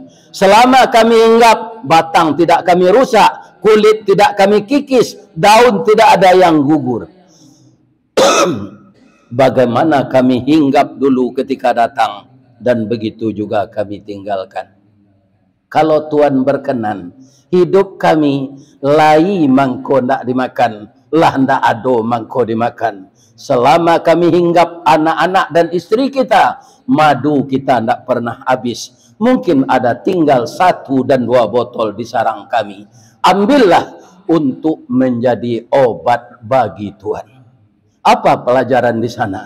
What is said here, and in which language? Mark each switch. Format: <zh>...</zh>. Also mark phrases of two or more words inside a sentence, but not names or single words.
<id>Selama kami hinggap, batang tidak kami rusak, kulit tidak kami kikis, daun tidak ada yang gugur. Bagaimana kami hinggap dulu ketika datang, dan begitu juga kami tinggalkan.</id> <min>Kalau Tuhan berkenan, hidup kami lai mangko ndak dimakan, lah ndak ado mangko dimakan.</min> <id>Selama kami hinggap anak-anak dan istri kita, madu kita ndak pernah habis. Mungkin ada tinggal 1 dan 2 botol di sarang kami. Ambillah untuk menjadi obat bagi Tuhan. Apa pelajaran di sana?</id>